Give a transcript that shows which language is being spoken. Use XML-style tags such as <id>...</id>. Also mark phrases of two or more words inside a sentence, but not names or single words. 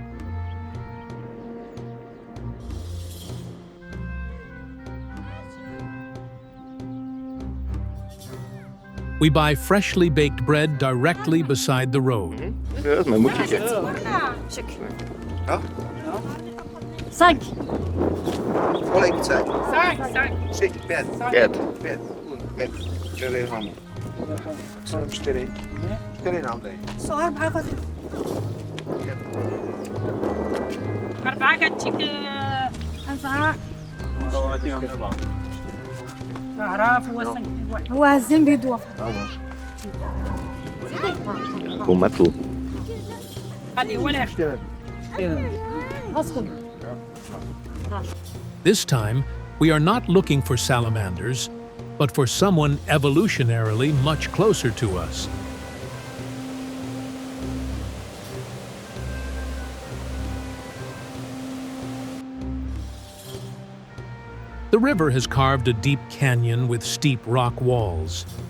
<en>We buy freshly baked bread directly beside the road.</en> <cs>Vezmem určitě. 5. Kolik chce? 3, 5. 5. 5. 4 gram. 4. 4 nám dej. 4 كتشيك 4 أعراف هو هزين بيدوه Půl metru.</cs> <ar>هذه ولا</ar> <en>This time, we are not looking for salamanders, but for someone evolutionarily much closer to us. The river has carved a deep canyon with steep rock walls.</en>